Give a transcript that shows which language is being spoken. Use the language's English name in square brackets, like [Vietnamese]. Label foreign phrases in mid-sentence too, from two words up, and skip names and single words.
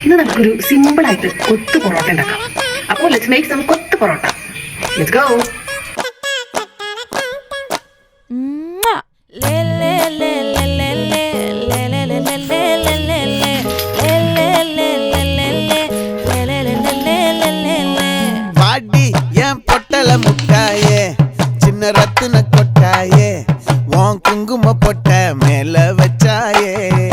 [Malayalam] ഇന്ന് നമുക്കൊരു സിമ്പിൾ ആയിട്ട് കൊത്തു പൊറോട്ട ഉണ്ടാക്കാം. അപ്പോൾ [English] let's make some [Malayalam] കൊത്തു പൊറോട്ട. [English] let's go. [Tamil] பாடி என் பொட்டல முட்டாயே சின்ன ரத்தின கொட்டாயே உன் குங்கும பொட்ட மேல வச்சாயே